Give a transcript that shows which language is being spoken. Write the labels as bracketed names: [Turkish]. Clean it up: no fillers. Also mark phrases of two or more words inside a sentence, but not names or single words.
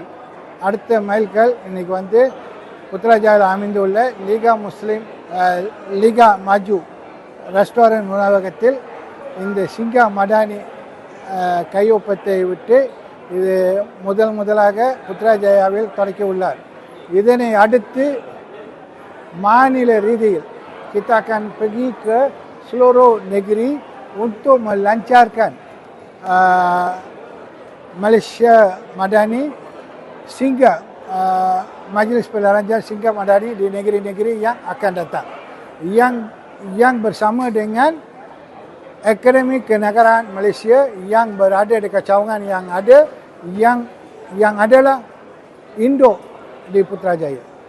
[Tamil] அடுத்த மைல்கல் இன்னைக்கு வந்து புத்ராஜாவில் அமைந்துள்ள லீகா மாஜு ரெஸ்டாரண்ட் உணவகத்தில் இந்த சிங்கா மடானி கையொப்பத்தை விட்டு இது முதலாக புத்ராஜயாவில் தொடக்கி உள்ளார். இதனை அடுத்து மாநில ரீதியில் [Malay] kita akan pergi ke seluruh negeri untuk melancarkan Malaysia Madani sehingga Majlis Perlancaran Singgah Madani di negeri-negeri yang akan datang. Yang bersama dengan Akademi Kenegaraan Malaysia yang berada dekat cawangan yang ada yang adalah induk di Putrajaya.